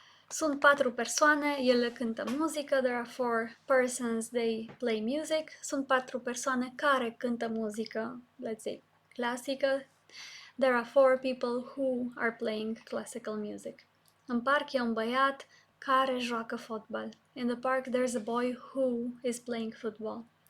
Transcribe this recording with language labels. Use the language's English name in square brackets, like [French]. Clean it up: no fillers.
[Romanian] Sunt 4 persoane, ele cântă muzică. [English] There are 4 persons, they play music. [Romanian] Sunt 4 persoane care cântă muzică, [English] let's say, [Romanian] clasică. [English] There are 4 people who are playing classical music. [Romanian] În parc e un băiat care joacă fotbal. [English] In the park there's a boy who is playing football.